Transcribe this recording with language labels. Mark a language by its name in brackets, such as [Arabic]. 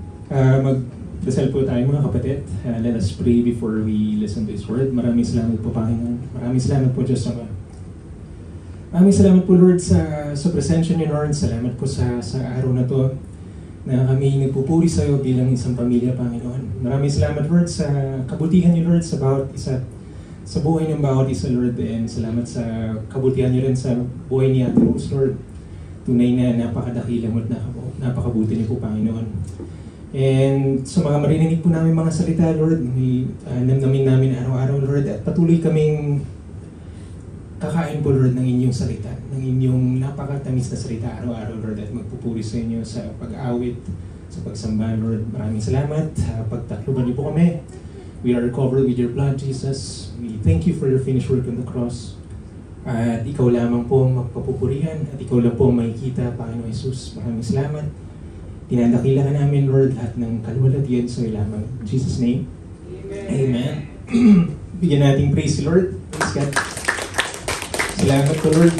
[Filipino] Magdasal po tayo mga kapatid. [English] Let us pray before we listen to His Word. [Filipino] Maraming salamat po, Panginoon. Maraming salamat po, Diyos Ama. Maraming salamat po, Lord, sa presensya niyo, Lord. Salamat po sa araw na to na kami nagpupuri sa iyo bilang isang pamilya, Panginoon. Maraming salamat, Lord, sa kabutihan niyo, Lord, sa bawat isa. Sa buhay ng bawat isa, Lord, and salamat sa kabutihan niyo rin sa buhay ni Ate Rose, Lord. Tunay na napakadakila mo at napakabuti niyo po, Panginoon. And sa mga marinig po namin mga salita, Lord, namnamin namin araw-araw, Lord, at patuloy kaming kakain po, Lord, ng inyong salita, ng inyong napakatamis na salita araw-araw, Lord, at magpupuri sa inyo sa pag-awit, sa pagsamba, Lord. Maraming salamat. Pagtakluban niyo po kami. [English] We are covered with your blood, Jesus. We thank you for your finished work on the cross. [Filipino] At ikaw lamang po ang magpapupurihan at ikaw lang po ang makikita, Panginoon Jesus. Maraming salamat. Tinadakila ka namin, Lord, lahat ng kaluwalhatian sa iyo lamang. [English] In Jesus' name, Amen. [Filipino] Bigyan nating praise, Lord. [English] Praise God. [Filipino] Salamat po, Lord.